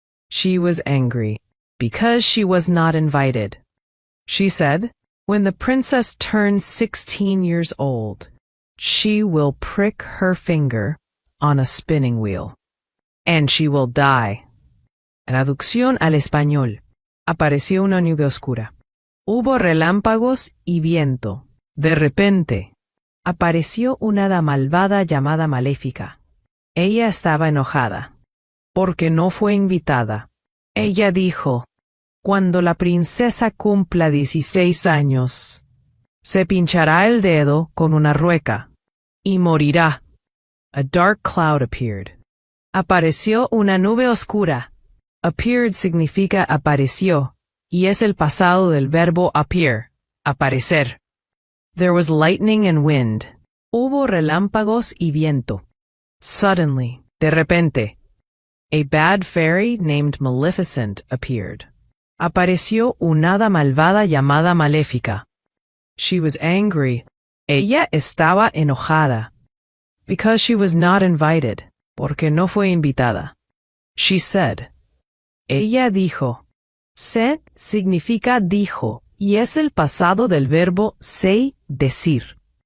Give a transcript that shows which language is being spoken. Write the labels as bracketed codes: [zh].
[en] She was angry because she was not invited. She said, "When the princess turns 16 years old, she will prick her finger on a spinning wheel, and she will die." [es] Traducción al español. Apareció una nube oscura. Hubo relámpagos y viento. De repente, apareció una hada malvada llamada Maléfica. Ella estaba enojada, porque no fue invitada. Ella dijo, "Cuando la princesa cumpla 16 años, se pinchará el dedo con una rueca y morirá." [en] A dark cloud appeared. [es] Apareció una nube oscura. Appeared significa apareció, y es el pasado del verbo appear, aparecer. [en] There was lightning and wind. [es] Hubo relámpagos y viento. [en] Suddenly, [es] de repente, [en] a bad fairy named Maleficent appeared. [es] Apareció una hada malvada llamada Maléfica. [en] She was angry. [es] Ella estaba enojada. [en] Because she was not invited. [es] Porque no fue invitada. [en] She said. [es] Ella dijo. Said significa dijo, y es el pasado del verbo say, decir.